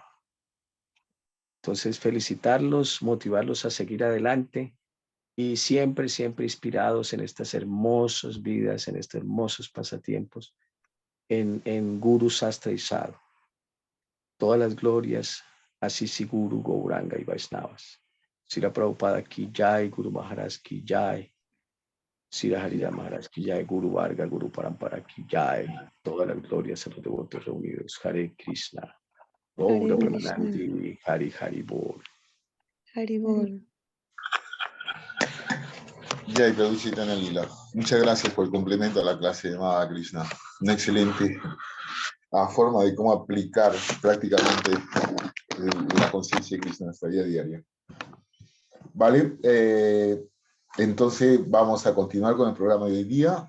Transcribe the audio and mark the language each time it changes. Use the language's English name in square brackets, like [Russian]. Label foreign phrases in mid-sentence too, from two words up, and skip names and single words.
[Spanish] Entonces, felicitarlos, motivarlos a seguir adelante y siempre, siempre inspirados en estas hermosas vidas, en estos hermosos pasatiempos, en Guru Sastra y Sadhu. Todas las glorias a Sisi Guru, Gauranga y Vaishnavas. [Hindi] श्रील प्रभुपाद की जय, गुरु महाराज की जय, श्रील हरिदास महाराज की जय, गुरु वर्ग, गुरु परम्परा की जय. [Spanish] Todas las glorias a los devotos reunidos. Hare Krishna. [Bangla] গৌর প্রেমানন্দি, হরি হরি বোল. হরি বোল. [Spanish] Jai Prabhupada Lila. Muchas gracias por el complemento a la clase de Madhava Krishna. Una excelente forma de cómo aplicar prácticamente la conciencia de Krishna en nuestra vida diaria. Vale, entonces vamos a continuar con el programa de hoy día.